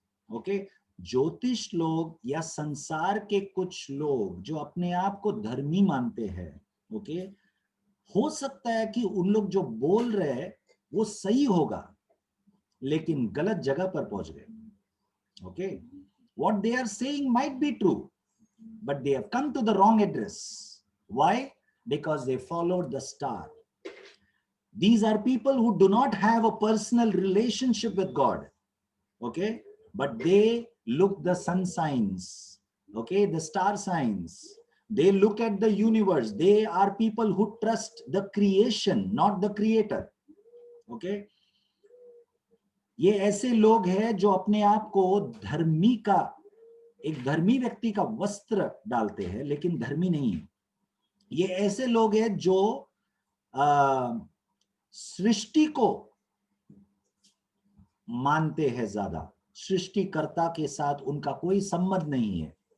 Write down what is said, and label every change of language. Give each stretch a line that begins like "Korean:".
Hindi: Okay, ज्योतिष लोग या संसार के कुछ लोग जो अपने आप को धर्मी मानते हैं, ओके, हो सकता है कि उन लोग जो बोल रहे हैं वो सही होगा, लेकिन गलत जगह पर पहुंच गए।
English: Okay, what they are saying might be true, but they have come to the wrong address. Why? Because they followed the star. These are people who do not have a personal relationship with God. Okay, but they look the sun signs, okay, the star signs. They look at the universe. They are people who trust the creation, not the creator.
Hindi: Okay, ये ऐसे लोग हैं जो अपने आप को धर्मी का, एक धर्मी व्यक्ति का वस्त्र डालते हैं, लेकिन धर्मी नहीं है। ये ऐसे लोग हैं जो सृष्टि को मानते हैं ज्यादा, सृष्टिकर्ता के साथ उनका कोई संबंध नहीं है।